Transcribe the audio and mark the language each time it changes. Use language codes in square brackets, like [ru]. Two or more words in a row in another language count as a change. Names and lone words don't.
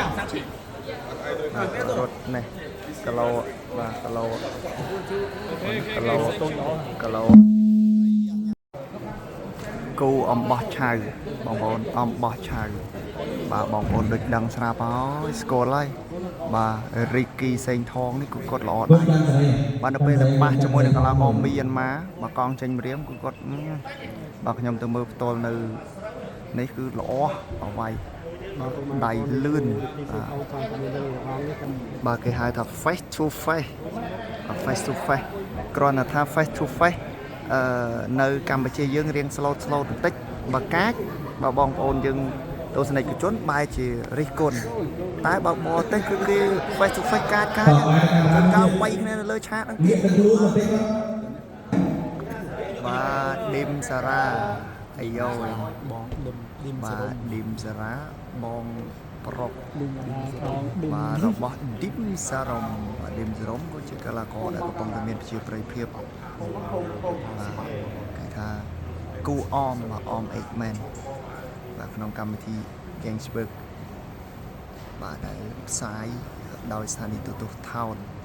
[km] រត់នេះគីឡូបាទគីឡូគូអំបោះឆៅបងប្អូនអំបោះឆៅបាទបងប្អូនដូចដឹងស្រាប់ហើយស្គាល់ហើយបាទរីគីសេងថងនេះគឺគាត់ល្អដែរបាទនៅពេលទៅប៉ះជាមួយនឹងកីឡាករមីយ៉ាន់ម៉ាមកកង់ចេញម្រាមគឺគាត់បាទខ្ញុំទៅមើលផ្ទាល់នៅនេះគឺល្អអវាយដៃលឿន បាទគេហៅថា [en] face to face [km] គ្រាន់តែថា [en] face to face [km] នៅកម្ពុជាយើងរៀង slow បន្តិចបើកាចបើបងប្អូនយើងទស្សនិកជនបែរជារិះគន់តែបើបរទេសគឺគេ [en] face to face [km] កាចគឺកើបីគ្នានៅលើឆាកហ្នឹងទៀត បាទឌីមសារ៉ាអាយ៉ូបងឌីមបាទឌីមសារ៉ាបងប្រុសបាទរបស់ឌីមសារ៉ុំឌីមសារ៉ុំក៏ជាកីឡាករដែលកំពុងតែមានប្រជាប្រិយភាពបាទគេថាគូអមបាទអមអេកមែនបាទក្នុងកម្មវិធី Gangsburg បាទដែលផ្សាយដោយស្ថានីយទូរទស្សន៍ថោន